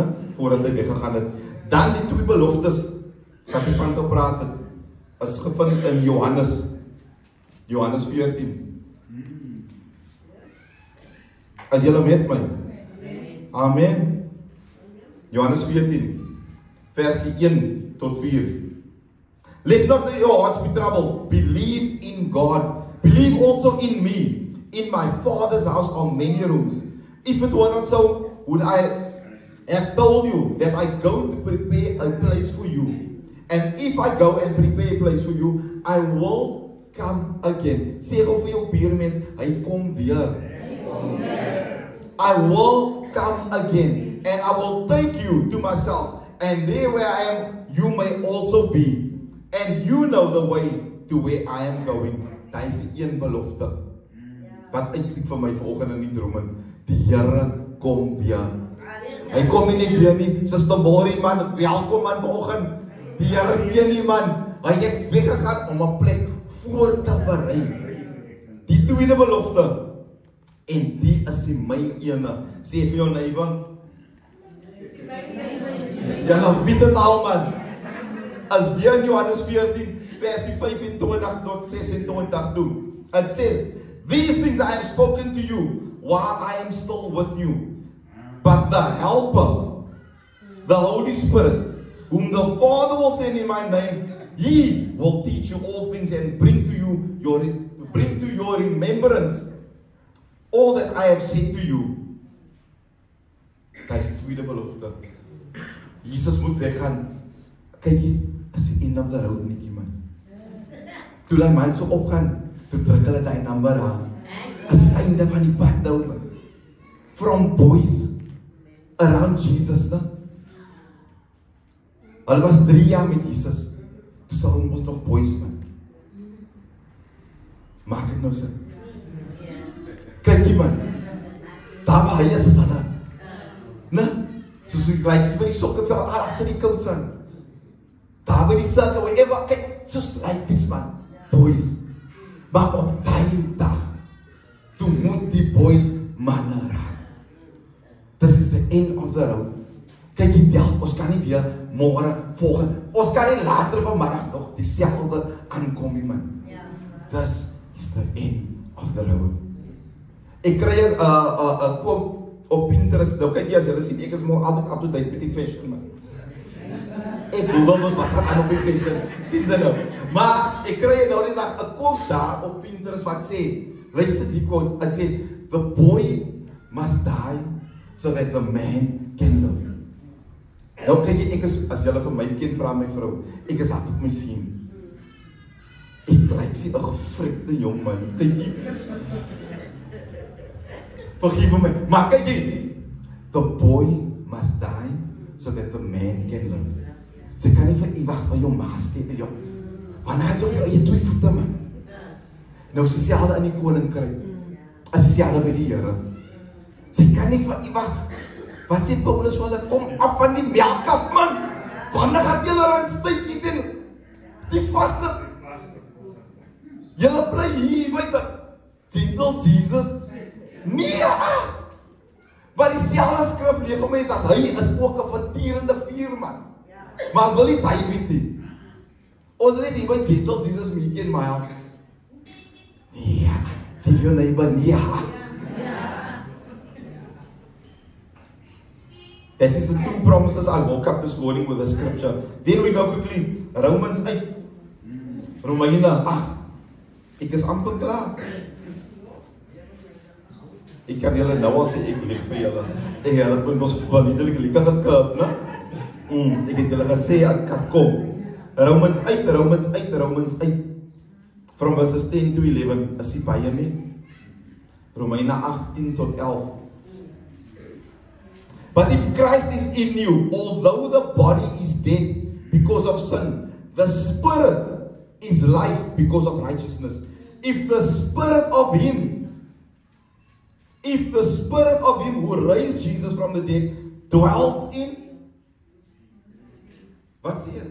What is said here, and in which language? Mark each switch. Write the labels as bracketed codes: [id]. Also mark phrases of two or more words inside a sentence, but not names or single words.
[af] Voordat hy weggegaan het. Dan die 2 beloftes wat hy van gepraat het, is gevind in Johannes 14. As julle met my? Amen. Johannes 14, versie 1 tot 4. [en] Let not your hearts be troubled. Believe in God. Believe also in me. In my Father's house are many rooms. If it were not so, would I have told you that I go to prepare a place for you? And if I go and prepare a place for you, I will come again. [af] Sê gou vir jou buurmens, hy kom weer. [en] I will come again, and I will take you to myself, and there where I am, you may also be. And you know the way to where I am going. [af] Daar is die een belofte. Wat uitstiek vir my vanoggend in die drome. Die Here kom weer. Hy kom nie net weer nie. Sister Mori man, welkom man vanoggend. Die Here seën nie man. Hy het weggegaan om 'n plek voor te berei. Die tweede belofte. En die is die my ene. Sê vir jou neighbor. Julle weet dit al man. As weer in Johannes 14, versie 25 tot 26 toe. [en] It says, these things I have spoken to you while I am still with you. But the Helper, the Holy Spirit, whom the Father will send in my name, He will teach you all things and bring to your remembrance all that I have said to you. [af] Daar is die tweede belofte. Jesus moet weggaan. Kyk hier, is die [en] end of the road [af] nie man. Toe die man so opgaan, toe druk hulle die number aan. Is die einde van die pad nou man. [en] From boys around Jesus, ne? [af] Hulle was 3 jaar met Jesus. Toe sal ons nog boys man. Maak het nou sin. Kyk hier man. Daar waar hy is hulle. Ne? Soos die kleintjies by die sokkeveld agter die coach aan. Daar by die circle, wherever, kyk, soos [en] like this [af] man. Boys. Maar op die dag, toe moet die boys manne raak. [en] This is the end of the road. [af] Kyk die delf, ons kan nie weer môre, volgende, ons kan nie later vanmiddag nog dieselfde aankom nie man. [en] This is the end of the road. [af] Ek kry 'n quote op Pinterest. Nou kyk jy as julle sien, ek is maar altyd [en] up to date [af] met die fashion man. Ek Google ons wat gaan aan op die fashion. Sien jy nou? Maar ek kry nou die dag 'n quote daar op Pinterest wat sê, luister die quote, het sê, [en] the boy must die so that the man can live. [af] Nou kyk jy, ek is, as julle vir my kind vra my vrou, ek is hard op my sien. Ek lyk sien 'n gefrikte jong man. Kyk jy. Vergewe my, maar kyk jy, [en] the boy must die so that the man can live. [af] Sy kan nie vir ewig by jou maas steek, jou. Wanneer het jy op jou eie 2 voete man? Nou is dieselfde in die koninkryk. as dieselfde by die Here. Sy kan nie van wat sê Paulus vir hulle, kom af van die melk af, man. Wanneer gaan julle aan styk eet en die vaste? Julle bly hier buite. Gentle Jesus? Nee! Maar dieselfde skrif leef vir my dat hy is ook 'n verterende vuur, man. Maar as wil nie baie weet nie. Ons is net hier by gentle Jesus meekie en my. Nee, sê vir jou neighbor, nee. [en] That is the two promises I woke up this morning with the scripture. Then we go quickly, Romans 8. [af] Romeine 8. Ek is amper klaar. Ek kan julle nou al sê, ek lief vir julle. Ek het met ons valide lekker gekap, né? Ek het julle gesê, ek kan kom. [en] Romans 8. From verses 10 to 11. [af] Is die baie nie? Romeine 18 tot 11. [en] But if Christ is in you, although the body is dead because of sin, the spirit is life because of righteousness. If the spirit of him who raised Jesus from the dead dwells in, what's it?